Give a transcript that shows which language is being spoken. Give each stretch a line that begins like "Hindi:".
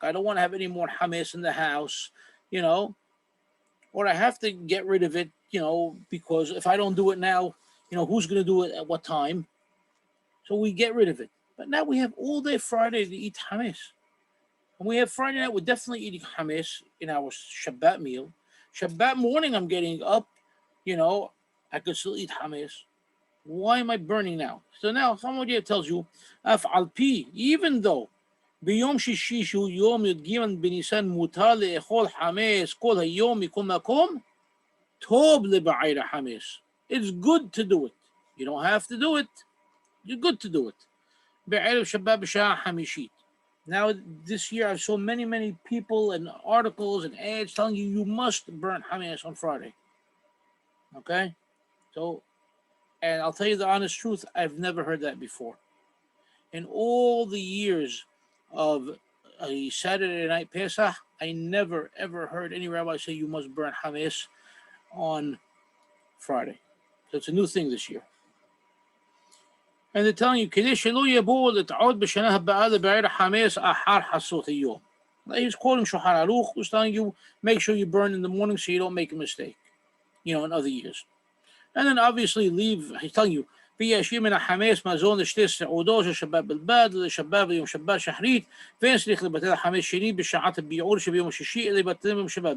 English: I don't want to have any more Hames in the house, or I have to get rid of it, because if I don't do it now, who's going to do it at what time? So we get rid of it. But now we have all day Friday to eat Hames. And we have Friday night, we're definitely eating Hames in our Shabbat meal. Shabbat morning, I'm getting up, I could still eat Hames. Why am I burning now? So now, Hakham tells you, Af al-pi, even though,
Hebrew: ביום שישי שהוא יום י"ג בניסן מותר לאכול חמץ כל היום מכל מקום, טוב לבעיר החמץ.
English: It's good to do it. You don't have to do it. You're good to do it.
Hebrew: בערב שבת בשעה חמישית.
English: Now, this year, I've saw many, many people and articles and ads telling you must burn Hamas on Friday. So, and I'll tell you the honest truth, I've never heard that before. In all the years of a Saturday night Pesach, I never, ever heard any rabbi say you must burn Hamas on Friday. So it's a new thing this year. And they're telling you,
Hebrew: כדי שלא יבואו לטעות בשנה הבאה לבעיר החמץ אחר חצות היום.
English: He's quoting Shulchan Aruch, who's telling you, make sure you burn in the morning so you don't make a mistake, in other years. And then obviously leave, he's telling you,
Hebrew: וישאיר מן החמץ מזון לשתי סעודות של שבת בלבד, לשבת ביום שבת שחרית, ואין צריך לבטל החמץ שני בשעת הביעור שביום השישי, אלא לבטל ביום שבת.